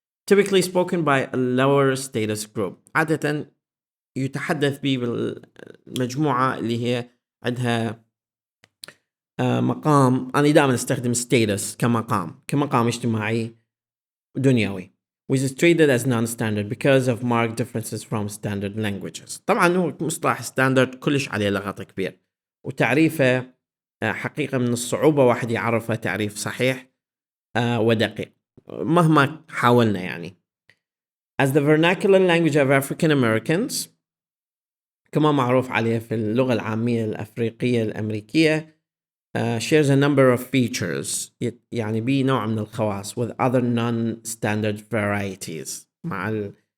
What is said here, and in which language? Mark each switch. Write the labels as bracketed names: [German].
[English] Typically spoken by a lower status group، [Arabic] عادة يتحدث به بالمجموعة اللي هي عندها مقام، أنا دائما استخدم status كمقام اجتماعي دنيوي، [English] which is treated as non-standard because of marked differences from standard languages. [Arabic] طبعا هو مصطلح standard كلش عليه لغط كبير، وتعريفه حقيقة من الصعوبة واحد يعرفه تعريف صحيح ودقيق مهما حاولنا يعني. [English] As the vernacular language of African Americans، [Arabic] كما معروف عليه في اللغة العامية الأفريقية الأمريكية، [English] shares a number of features، [Arabic] يعني بيه نوع من الخواص [English] with other non-standard varieties، مع